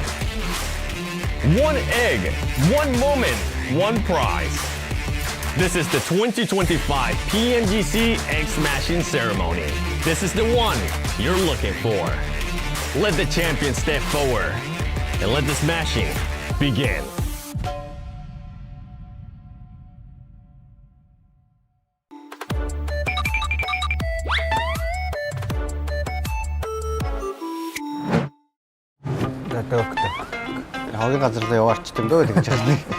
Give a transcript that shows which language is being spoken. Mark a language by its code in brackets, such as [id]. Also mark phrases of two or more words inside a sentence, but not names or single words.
[en] One egg, one moment, one prize. This is the 2025 PMGC Egg Smashing Ceremony. This is the one you're looking for. Let the champion step forward and let the smashing begin. [mn] Хогийн газар руу яваарчт юм дөө гэж байна.